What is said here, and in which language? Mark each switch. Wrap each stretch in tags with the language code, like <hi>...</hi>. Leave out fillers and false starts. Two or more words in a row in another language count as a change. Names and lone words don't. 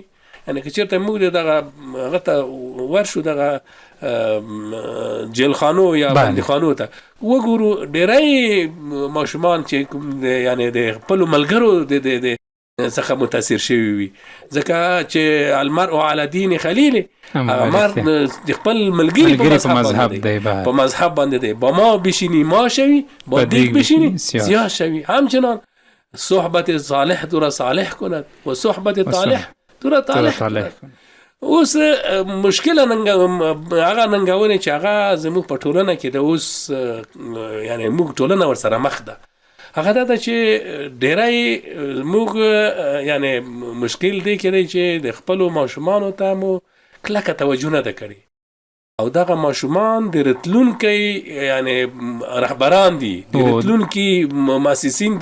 <ps>یعنې که چېرته موږ دغه هغه ته ورشو، دغه جیلخانو یا بندیخانو ته وګورو، ډېری ماشومان چې یعنې د خپلو ملګرو څخه متاثر شوي وي، ځکه چې</ps> <ar>المرء علی دین خلیل،</ar> <ps>هغه مرد د خپل ملګري په مذهب باندې دی.</ps> <fa>با ما بشینی ما شوی، با دیگ بشینی سیاه شوی. همچنان صحبت صالح تو را صالح کند و صحبت طالح تو را طالح کند.</fa> <ps>اوس مشکل هغه ننګونې چې هغه زموږ په ټولنه کې د اوس یعنې موږ ټولنه ورسره مخ ده، هغه دا ده چې ډېری موږ یعنې مشکل دی کې دی چې د خپلو ماشومانو ته مو کلکه توجه نه ده کړې، او دغه ماشومان د راتلونکي یعنې رهبران دي، د راتلونکي مؤسسین</ps>